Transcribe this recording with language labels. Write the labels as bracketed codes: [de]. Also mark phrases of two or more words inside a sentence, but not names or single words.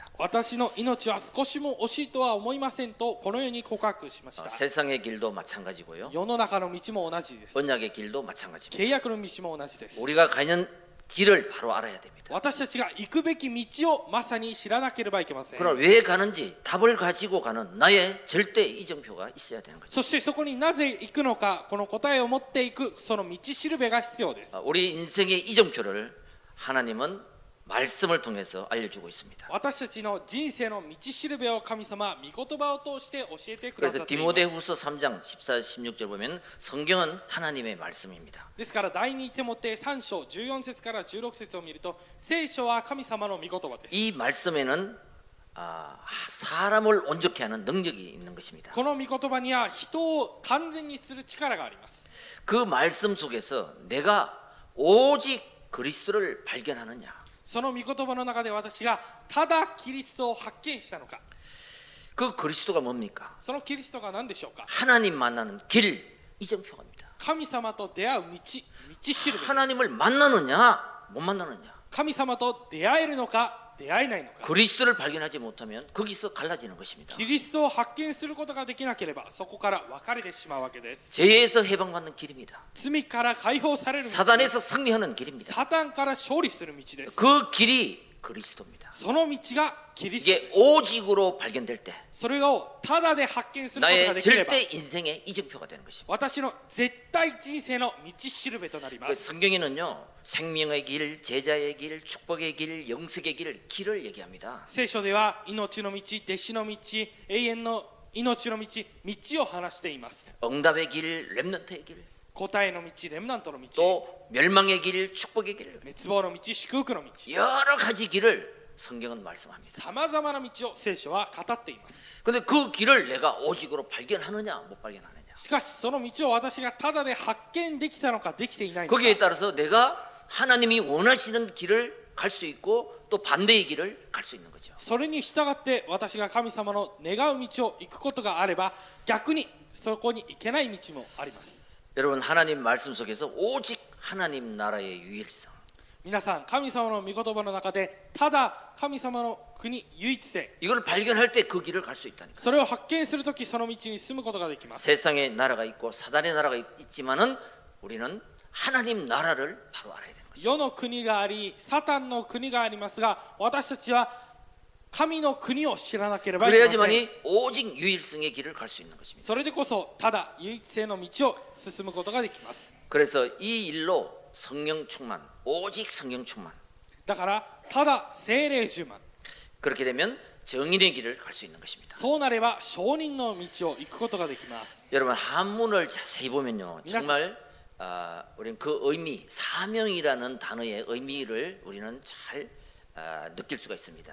[ja] 私の命は少しも惜しいとは思いませんとこのように告白しました。 [ko] 세상의 길도 마찬가지고요. [ja] 世の中の道も同じです。 [ko] 언약의 길도 마찬가지입니다. [ja] 契約の道も同じです。 [ko] 우리가 가는 길을 바로 알아야 됩니다. [ja] 私たちが行くべき道をまさに知らなければいけません。 [ko] 그럼 왜 가는지 답을 가지고 가는 나의 절대 이정표가 있어야 되는 거죠. [ja] そしてそこになぜ行くのか、この答えを持っていくその道しるべが必要です。 [ko] 우리 인생의 이정표를 하나님은 말씀을 통해서 알려주고 있습니다. [ja] 私たちの人生の道しるべを神様、御言葉を通して教えてくださ [ko] 그래서 [ja] っています。 [ko] 디모데후서 3장 14, 16절 보면 성경은 하나님의 말씀입니다. [ja] ですから第2テモテ3章14節から16節を見ると、聖書は神様の御言葉です。 [ko] 이 말씀에는 사람을 온전케 하는 능력이 있는 것입니다. [ja] この御言葉には人を完全にする力があります。 [ko] 그 말씀 속에서 내가 오직 그리스도를 발견하느냐, [ja] その御言葉の中で私がただキリストを発見したのか、 [ko] 그 그리스도가 뭡니까? [ja] そのキリストが何でしょうか。 [ko] 하나님 만나는 길 이정표입니다. [ja] 神様と出会う道、道しるべです。 [ko] 하나님을 만나느냐 못 만나느냐, [ja] 神様と出会えるのか出会えないのか、 [ko] 그리스도를 발견하지 못하면 거기서 갈라지는 것입니다. [ja] キリストを発見することができなければそこから分かれてしまうわけです。 [ko] 죄에서 해방받는 길입니다. [ja] 罪から解放される道です。 [ko] 사단에서 승리하는 길입니다. [ja] サタンから勝利する道です。 [ko] 그 길이 그리스도입니다. [ja] その道がキリスト [ko] 이게 [ja] です。 [ko] 오직으로 발견될 때 [ja] それをただで発見することが [ko] 나의 [ja] できれば [ko] 절대 인생의 이정표가 되는 것입니다. [ja] 私の絶対人生の道しるべとなりま [ko] 그 [ja] す。 [ko] 성경에는요, 생명의 길, 제자의 길, 축복의 길, 영생의 길을 얘기합니다. [ja] 聖書では命の道、弟子の道、永遠の命の道、道を話しています。 [ko] 응답의 길, 렘넌트의 길. [ja] 答えの道、レムナントの道、 [ko] 또 멸망의 길, 축복의 길, [ja] 滅亡の道、祝福の道、 [ko] 여러 가지 길을 성경은 말씀합니다. [ja] さまざまな道を聖書は語っています。 [ko] 근데 그 길을 내가 오직으로 발견하느냐 못 발견하느냐, [ja] しかしその道を私がただで発見できたのかできていないのか、 [ko] 거기에 따라서 내가 하나님이 원하시는 길을 갈 수 있고 또 반대의 길을 갈 수 있는 거죠. [ja] それに従って私が神様の願う道を行くことがあれば、逆にそこに行けない道もあります。 [ko] 여러분, 하나님 말씀 속에서 오직 하나님 나라의 유일성, [ja] 皆さん、神様の御言葉の中でただ神様の国唯一性、 [ko] 이걸 발견할 때 그 길을 갈 수 있다니까. [ja] それを発見するときその道に進むことができます。 [ko] 세상의 나라가 있고 사단의 나라가 있지만은 우리는 하나님 나라를 바로 알아야 되는 것이죠. [ja] 世の国があり、サタンの国がありますが、私たちは神の国を知らなければいけません。 [ko] 그래야지만이 오직 유일성의 길을 갈 수 있는 것입니다. [ja] それでこそただ唯一性の道を進むことができます。 [ko] 그래서 이 일로 성령 충만, 오직 성령 충만, [ja] だからただ聖霊充満、 [ko] 그렇게 되면 정인의 길을 갈 수 있는 것입니다. [ja] そうなれば証人の道を行くことができます。 [ko] 여러분, 한문을 자세히 보면요, 정말 우리는 그 의미, 사명이라는 단어의 의미를 우리는 잘 느낄 수가 있습니다.